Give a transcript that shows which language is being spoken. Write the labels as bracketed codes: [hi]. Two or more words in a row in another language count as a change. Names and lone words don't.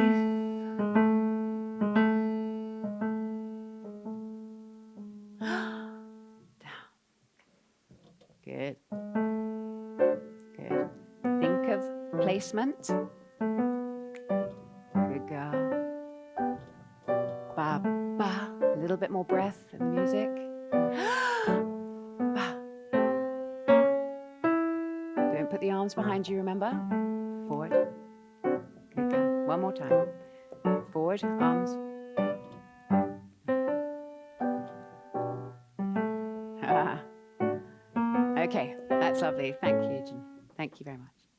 [en] Good. Good. Think of placement. Good girl. Ba, ba. A little bit more breath in the music. Ba. Don't put the arms behind you, remember? Forward. Good girl. One more time. Forward, arms. Okay, that's lovely. Thank you, Jen. Thank you very much.